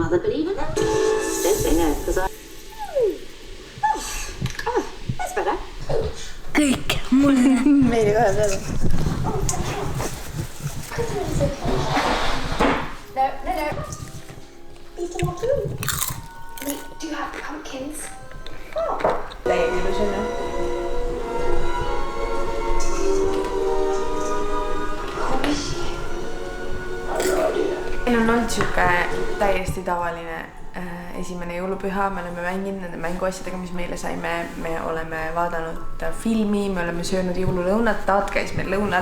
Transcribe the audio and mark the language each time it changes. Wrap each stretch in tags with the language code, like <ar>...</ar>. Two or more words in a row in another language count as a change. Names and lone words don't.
<en>believe in that? Don't say no, because that's better.</en> <et>Kõik mulle. Meile ka peale. No.</et> <en>These are more blue. We do have pumpkins.</en> <et>Täiega ilus on ju. Meil on olnud siuke täiesti tavaline esimene jõulupüha, me oleme mänginud nende mänguasjadega, mis meile saime, me oleme vaadanud filmi, me oleme söönud jõululõunat, taat käis meil lõunal.</et>